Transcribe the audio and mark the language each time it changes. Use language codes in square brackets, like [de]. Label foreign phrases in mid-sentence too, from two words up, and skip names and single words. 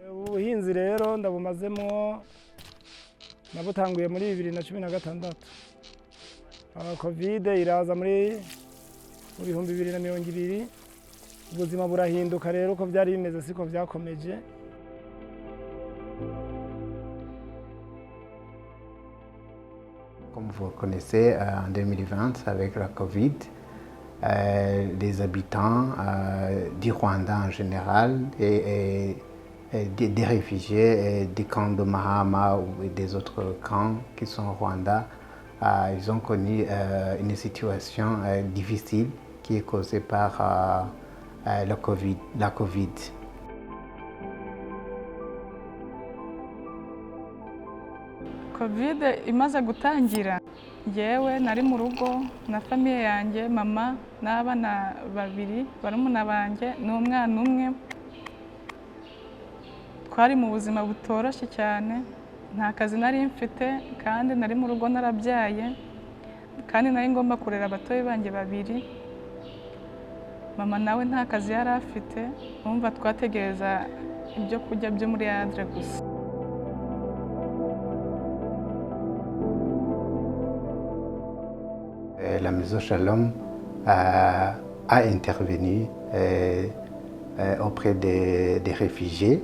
[rn] Ubuhinzi rero ndabumazemo nabutanguye muri 2016. Covid iraza muri 2020. Ubuzima burahinduka rero ko byari bimeze siko byakomeje. [fr] Comme vous connaissez, en 2020, avec la Covid, les habitants du Rwanda en général et des réfugiés des camps de Mahama ou des autres camps qui sont au Rwanda, ils ont connu une situation difficile qui est causée par la Covid. [rn] Covid imaze gutangira yewe nari mu rugo na famiye yanjye, mama n'abana babiri barumuna banjye n'umwana umwe. Twari mu buzima butoroshye cyane, nta kazi nari mfite kandi nari mu rugo narabyaye kandi nari ngomba kurera abatoyi banjye babiri. Mama nawe nta kazi yari afite, umva twategereza ibyo kurya byo muri Adre gusa. [fr] La Maison Shalom a intervenu auprès des réfugiés.